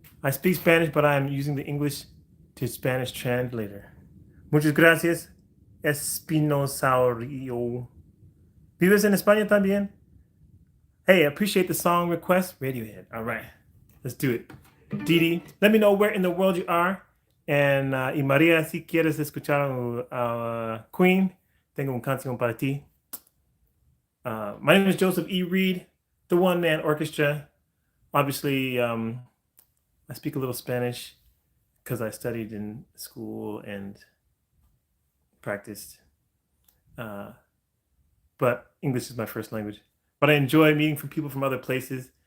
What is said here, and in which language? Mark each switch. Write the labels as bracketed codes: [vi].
[en] I speak Spanish, but I'm using the English to Spanish translator. [es] Muchas gracias, Espinosaurio. ¿Vives en España también? [en] Hey, I appreciate the song request. Radiohead. All right, let's do it. Didi, let me know where in the world you are. [es] And y María, si quieres escuchar a Queen, tengo una canción para ti. [en] My name is Joseph E. Reed, the One Man Orchestra. Obviously, I speak a little Spanish because I studied in school and practiced. But English is my first language. But I enjoy meeting people from other places.